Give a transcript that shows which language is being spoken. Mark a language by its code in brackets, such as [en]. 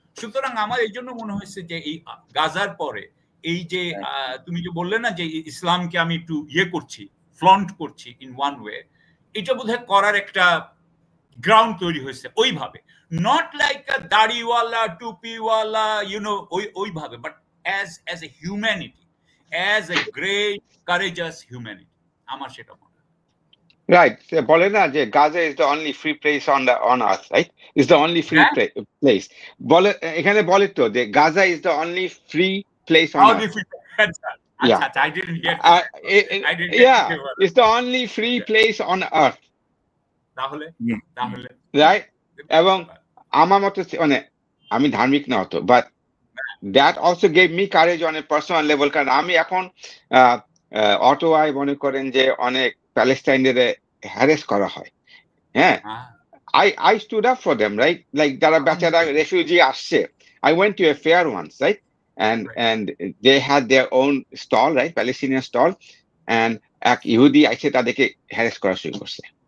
[bn] সুতরাং আমার এই জন্য মনে হয়েছে যে এই গাজার পরে এই যে তুমি যে বললে না যে ইসলামকে আমি একটু ইয়ে করছি, ফ্লন্ট করছি [en] in one way, [bn] এটা বোধহয় করার একটা গ্রাউন্ড তৈরি হয়েছে ওইভাবে, [en] not like a [bn] দাড়িওয়ালা টুপিওয়ালা ওইভাবে, [en] but as a humanity, as a great courageous humanity, [bn] আমার সেটা মনে হয়। [en] Right. [bn] বলে না যে [en] Gaza is the only free place on earth, right? It's the only free place. [bn] বলে এখানে বলে তো যে [en] Gaza is the only free place on earth. Yeah. I didn't hear. Yeah, it's the only free place on earth. [bn] তাহলে [en] right? [bn] এবং আমার মতে মানে আমি ধার্মিক না হতো, [en] but that also gave me courage on a personal level, [bn] কারণ আমি এখন অটোয়ায় মনে করেন যে অনেক প্যালেস্টাইনের হ্যারেস করা হয়, হ্যাঁ, [en] I stood up for them, right? Like [bn] যারা বেচারা রেফিউজি আসছে, [en] I went to a fair once, right? And they had their own stall, right? Palestinian stall, and [bn] এক ইহুদি আইসে তাদেরকে হ্যারেস করা শুরু করছে।